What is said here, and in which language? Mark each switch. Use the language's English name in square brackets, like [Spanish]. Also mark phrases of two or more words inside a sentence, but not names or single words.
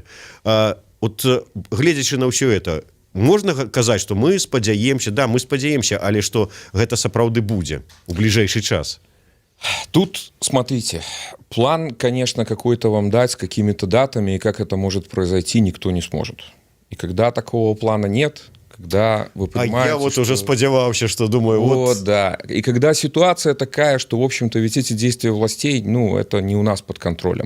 [Belarusian] Вот гледзячы на ўсё это, можна казаць, што мы спадзяемся, да, мы спадзяемся, але што гэта сапраўды будзе у бліжэйшы час? [Russian] Тут, смотрите, план, конечно, какой-то вам дать с какими-то датами, и как это может произойти, никто не сможет. И когда такого плана нет, когда вы понимаете... А я вот уже сподевался, что думаю... Вот, да. И когда ситуация такая, что, в общем-то, ведь эти действия властей, ну, это не у нас под контролем.